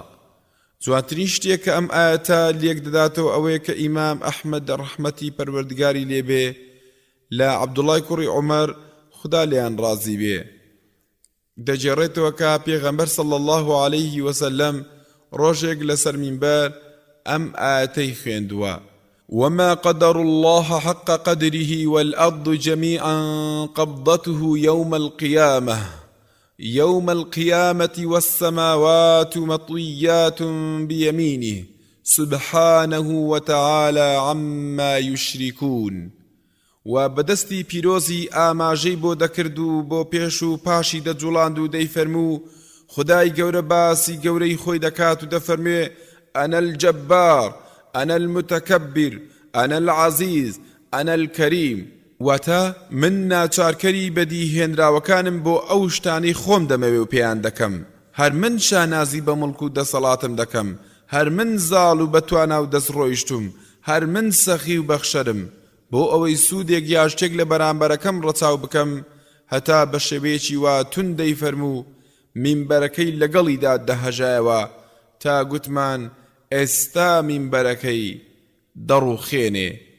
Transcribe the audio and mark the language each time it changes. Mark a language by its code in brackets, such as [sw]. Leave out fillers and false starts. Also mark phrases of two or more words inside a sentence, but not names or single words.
[ckb] جوانترین شتێک کە ئەم ئاەتە لێک دەداتەوە ئەوەیە کە ئیمام ئەحمەد ڕەحمەتی پەروەردگاری لێبێ لە عەبدوڵای کوڕی عومەر خوددا لێیان ڕازی بێ دەجێڕێتەوە کە پێغەمبەر [ar] صلی الله عليه وسلم [ckb] ڕۆژێک لەسەر مینبەر ئەم ئاەتەی خوێندووە [ar] وما قدر الله حق قدره والأرض جميعا قبضته يوم القيامة والسماوات مطويات بيمينه سبحانه وتعالى عما يشركون. [ckb] و بەدەستی پیرۆزی ئاماژەی بۆ دەکرد و بۆ پێش و پاشی دەجوڵاند و دەیفەرموو خودای گەورە باسی گەورەی خۆی دەکات و دەفەرمێ [ar] أنا الجبار أنا المتكبر أنا العزيز أنا الكريم [ckb] واتا من ناچارکەری بەدیهێنراوەکانم بۆ ئەو شتانەی خۆم دەمەوێ و پێیان دەکەم هەر من شانازی بە مڵک و دەسەڵاتم دەکەم هەر من زاڵ و بەتوانا و دەستڕۆیشتم هەر من سەخی و بەخشەرم بۆ ئەوەی سوودێک یا شتێک لە بەرامبەرەکەم ڕەچاو بکەم هەتا بە شێوەیەکی وا تون دەیفەرموو مینبەرەکەی لەگەڵیدا دەهەژایەوە تا گوتمان ئێستا مینبەرەکەی دەڕوخێنێ